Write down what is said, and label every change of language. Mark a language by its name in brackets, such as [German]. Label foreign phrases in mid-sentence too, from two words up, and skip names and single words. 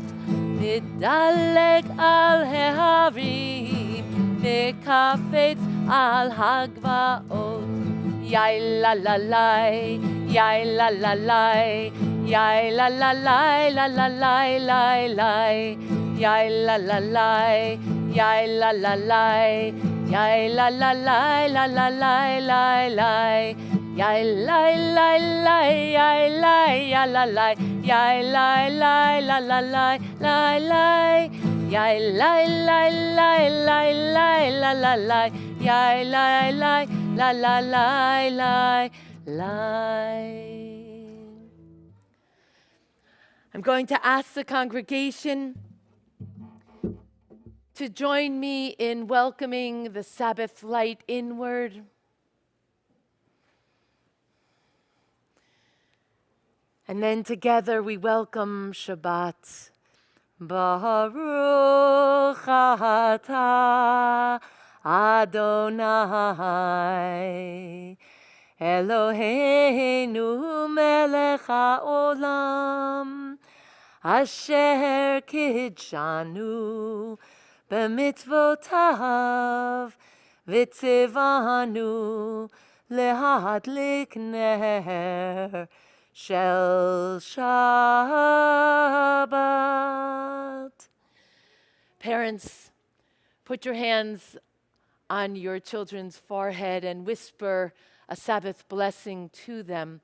[Hebrew] מדלג על ההרים, מקפץ על הגבעות. יאי לה לה לי, יאי לה לה לי, יאי לה לה לי, לה לה לי, לי לי. יאי לה לה לי, יאי לה לה לי. Yai la la la la la la la la, Yai lai lai lai, yai lai ya la lai, yai lai lai la la lai, lai lai, yai lai lai lai lai lai la la lai, yai lai lai la la lai lai lai. [English] I'm going to ask the congregation to join me in welcoming the Sabbath light inward. And then together we welcome Shabbat. [Hebrew] ברוך אתה אדני אלהינו מלך העולם אשר קדשנו במצותיו וצונו להדליק נר של שבת. [English] Parents, put your hands on your children's forehead and whisper a Sabbath blessing to them.